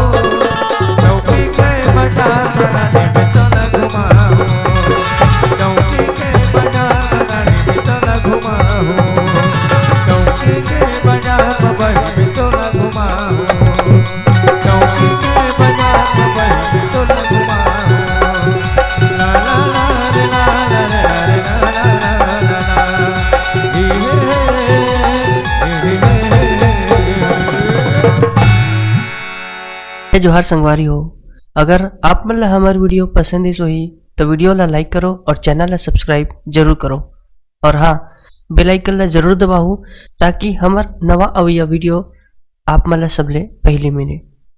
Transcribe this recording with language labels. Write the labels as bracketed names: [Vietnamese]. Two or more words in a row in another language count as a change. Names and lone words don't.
[Chhattisgarhi] चौकी के बाजार बनाने में तोला घुमा हो, चौकी के बाजार बनाने में तोला घुमा हो, चौकी के बाजार वही में तोला घुमा हो, चौकी के बाजार वही में तोला घुमा हो, ला ला ला रे ला ला रे ला ला ला ला ला, हे हे जोहार संगवारी हो। अगर आप मन ला हमार वीडियो पसंद ही सोही तो वीडियो ला लाइक करो और चैनल ला सब्सक्राइब जरूर करो, और हाँ [English] bell icon [Chhattisgarhi] ला जरूर दबाओ ताकि हमार नवा अवैया वीडियो आप मन ला सबले पहले मिले।